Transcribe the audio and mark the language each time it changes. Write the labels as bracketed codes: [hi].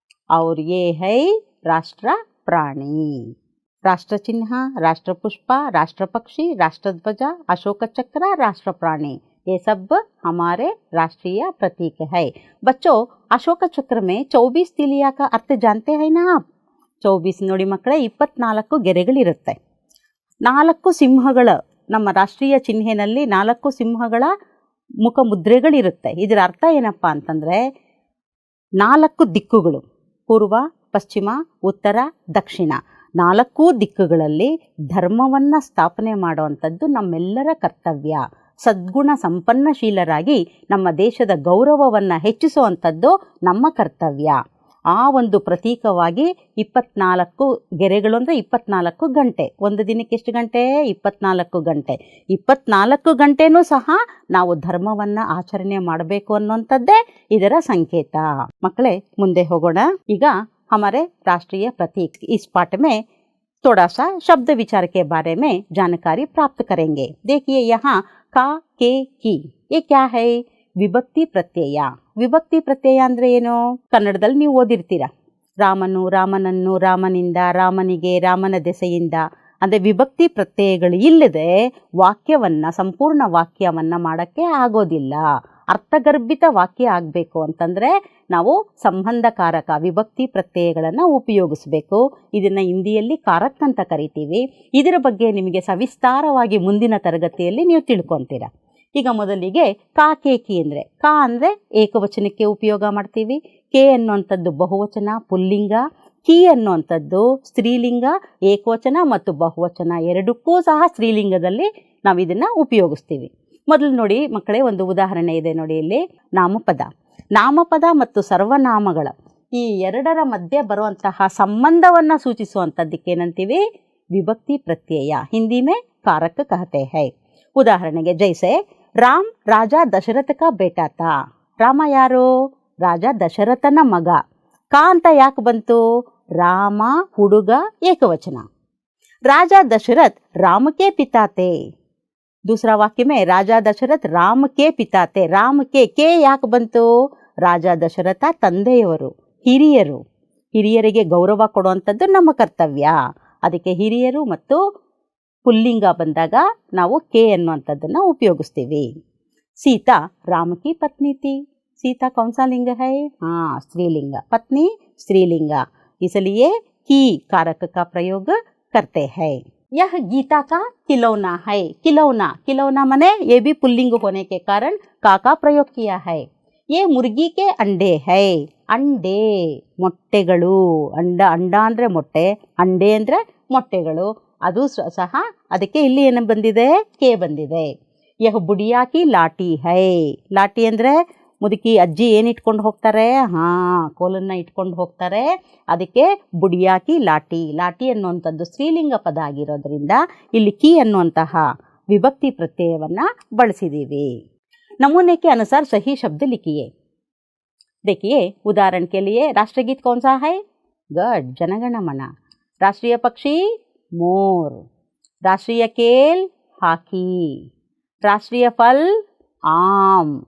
[hi] और ये है राष्ट्र प्राणी। राष्ट्र चिन्ह, राष्ट्र पुष्प, राष्ट्र पक्षी, राष्ट्र ध्वज, अशोक चक्र, राष्ट्र प्राणी, ये सब हमारे राष्ट्रीय प्रतीक है। बच्चों, अशोक चक्र में 24 तिलिया का अर्थ जानते हैं ना आप? [kn] 24 ನೋಡಿ ಮಕ್ಕಳೇ, 24 ಗೆರೆಗಳಿರುತ್ತೆ। 4 ಸಿಂಹಗಳ, ನಮ್ಮ ರಾಷ್ಟ್ರೀಯ ಚಿಹ್ನೆಯಲ್ಲಿ 4 ಸಿಂಹಗಳ ಮುಖ ಮುದ್ರೆಗಳಿರುತ್ತೆ। ಇದರ ಅರ್ಥ ಏನಪ್ಪ ಅಂತಂದರೆ 4 ದಿಕ್ಕುಗಳು, ಪೂರ್ವ, ಪಶ್ಚಿಮ, ಉತ್ತರ, ದಕ್ಷಿಣ, 4 ದಿಕ್ಕುಗಳಲ್ಲಿ ಧರ್ಮವನ್ನು ಸ್ಥಾಪನೆ ಮಾಡುವಂಥದ್ದು ನಮ್ಮೆಲ್ಲರ ಕರ್ತವ್ಯ। ಸದ್ಗುಣ ಸಂಪನ್ನಶೀಲರಾಗಿ ನಮ್ಮ ದೇಶದ ಗೌರವವನ್ನು ಹೆಚ್ಚಿಸುವಂಥದ್ದು ನಮ್ಮ ಕರ್ತವ್ಯ। ಆ ಒಂದು ಪ್ರತೀಕವಾಗಿ 24 ಗೆರೆಗಳು ಅಂದರೆ 24 ಗಂಟೆ। ಒಂದು ದಿನಕ್ಕೆ ಎಷ್ಟು ಗಂಟೆ? 24 ಗಂಟೆ। 24 ಗಂಟೆನೂ ಸಹ ನಾವು ಧರ್ಮವನ್ನು ಆಚರಣೆ ಮಾಡಬೇಕು ಅನ್ನುವಂಥದ್ದೇ ಇದರ ಸಂಕೇತ। ಮಕ್ಕಳೇ, ಮುಂದೆ ಹೋಗೋಣ। [hi] ಈಗ हमारे राष्ट्रीय प्रतीक, इस पाठ में थोड़ा सा शब्द विचार के बारे में जानकारी प्राप्त करेंगे। देखिए यहाँ का, के, की, ये क्या है? [kn] ವಿಭಕ್ತಿ ಪ್ರತ್ಯಯ। ವಿಭಕ್ತಿ ಪ್ರತ್ಯಯ ಅಂದರೆ ಏನು? ಕನ್ನಡದಲ್ಲಿ ನೀವು ಓದಿರ್ತೀರ, ರಾಮನು, ರಾಮನನ್ನು, ರಾಮನಿಂದ, ರಾಮನಿಗೆ, ರಾಮನ ದೆಸೆಯಿಂದ, ಅಂದರೆ ವಿಭಕ್ತಿ ಪ್ರತ್ಯಯಗಳು ಇಲ್ಲದೆ ವಾಕ್ಯವನ್ನು, ಸಂಪೂರ್ಣ ವಾಕ್ಯವನ್ನು ಮಾಡೋಕ್ಕೆ ಆಗೋದಿಲ್ಲ। ಅರ್ಥಗರ್ಭಿತ ವಾಕ್ಯ ಆಗಬೇಕು ಅಂತಂದರೆ ನಾವು ಸಂಬಂಧಕಾರಕ ವಿಭಕ್ತಿ ಪ್ರತ್ಯಯಗಳನ್ನು ಉಪಯೋಗಿಸಬೇಕು. ಇದನ್ನು ಹಿಂದಿಯಲ್ಲಿ ಕಾರಕ್ ಅಂತ ಕರಿತೀವಿ. ಇದರ ಬಗ್ಗೆ ನಿಮಗೆ ಸವಿಸ್ತಾರವಾಗಿ ಮುಂದಿನ ತರಗತಿಯಲ್ಲಿ ನೀವು ತಿಳ್ಕೊತೀರ. ಈಗ ಮೊದಲಿಗೆ ಕಾ ಕೆ ಕಿ ಅಂದರೆ ಕಾ ಅಂದರೆ ಏಕವಚನಕ್ಕೆ ಉಪಯೋಗ ಮಾಡ್ತೀವಿ. ಕೆ ಅನ್ನುವಂಥದ್ದು ಬಹುವಚನ ಪುಲ್ಲಿಂಗ, ಕಿ ಅನ್ನುವಂಥದ್ದು ಸ್ತ್ರೀಲಿಂಗ ಏಕವಚನ ಮತ್ತು ಬಹುವಚನ ಎರಡಕ್ಕೂ ಸಹ ಸ್ತ್ರೀಲಿಂಗದಲ್ಲಿ ನಾವು ಇದನ್ನು ಉಪಯೋಗಿಸ್ತೀವಿ. ಮೊದಲು ನೋಡಿ ಮಕ್ಕಳೇ, ಒಂದು ಉದಾಹರಣೆ ಇದೆ ನೋಡಿ ಇಲ್ಲಿ. ನಾಮಪದ ಮತ್ತು ಸರ್ವನಾಮಗಳ ಈ ಎರಡರ ಮಧ್ಯೆ ಬರುವಂತಹ ಸಂಬಂಧವನ್ನು ಸೂಚಿಸುವಂಥದ್ದಕ್ಕೆ ಏನಂತೀವಿ? ವಿಭಕ್ತಿ ಪ್ರತ್ಯಯ. [hi] ಹಿಂದಿ ಮೇ कारक कहते हैं. [kn] ಉದಾಹರಣೆಗೆ [hi] ಜೈಸೆ ರಾಮ್ ರಾಜ ದಶರಥ ಕಾ ಬೇಟಾ ತಾ. [kn] ರಾಮ ಯಾರು? ರಾಜ ದಶರಥನ ಮಗ. ಕಾ ಅಂತ ಯಾಕೆ ಬಂತು? ರಾಮ ಹುಡುಗ ಏಕವಚನ. ರಾಜ ದಶರಥ್ ರಾಮ [hi] के पिता थे. दूसरा वाक्य में राजा दशरथ राम के पिता थे. [kn] ರಾಮ ಕೆ ಯಾಕೆ ಬಂತು? ರಾಜ ದಶರಥ ತಂದೆಯವರು, ಹಿರಿಯರು. ಹಿರಿಯರಿಗೆ ಗೌರವ ಕೊಡುವಂಥದ್ದು ನಮ್ಮ ಕರ್ತವ್ಯ. ಅದಕ್ಕೆ ಹಿರಿಯರು ಮತ್ತು ಪುಲ್ಲಿಂಗ ಬಂದಾಗ ನಾವು ಕೆ ಅನ್ನುವಂಥದ್ದನ್ನು ಉಪಯೋಗಿಸ್ತೀವಿ. [hi] ಸೀತಾ ರಾಮ ಕಿ ಪತ್ನಿ ಥಿ. सीता कौन सा लिंग है? हाँ, स्त्रीलिंग. पत्नी स्त्रीलिंग, इसलिए की कारक का प्रयोग करते हैं. यह गीता का खिलौना है. खिलौना मने ये भी पुल्लिंग होने के कारण का प्रयोग किया है. ये मुर्गी के अंडे है. अंडे ಮೊಟ್ಟೆಗಳು. [kn] ಅಂಡ ಅಂದರೆ ಮೊಟ್ಟೆ, ಅಂಡೆ ಅಂದರೆ ಮೊಟ್ಟೆಗಳು. ಅದು ಸಹ ಅದಕ್ಕೆ ಇಲ್ಲಿ ಏನು ಬಂದಿದೆ? ಕೆ ಬಂದಿದೆ. [hi] ಯಹ ಬುಡಿಯಾ ಕಿ ಲಾಟಿ ಹೈ. [kn] ಲಾಟಿ ಅಂದರೆ ಮುದುಕಿ ಅಜ್ಜಿ ಏನು ಇಟ್ಕೊಂಡು ಹೋಗ್ತಾರೆ? ಕೋಲನ್ನು ಇಟ್ಕೊಂಡು ಹೋಗ್ತಾರೆ. ಅದಕ್ಕೆ ಬುಡಿಯಾಕಿ ಲಾಟಿ ಅನ್ನುವಂಥದ್ದು ಸ್ತ್ರೀಲಿಂಗ ಪದ ಆಗಿರೋದ್ರಿಂದ ಇಲ್ಲಿ ಕಿ ಅನ್ನುವಂತಹ ವಿಭಕ್ತಿ ಪ್ರತ್ಯಯವನ್ನು ಬಳಸಿದ್ದೀವಿ. [hi] नमूने के अनुसार सही शब्द लिखिए. देखिए, उदाहरण के लिए राष्ट्रगीत कौन सा है? गुड, जनगण मन. राष्ट्रीय पक्षी मोर. राष्ट्रीय खेल हाकी. ರಾಷ್ಟ್ರೀಯ ಫಲ್ ಆಮ್.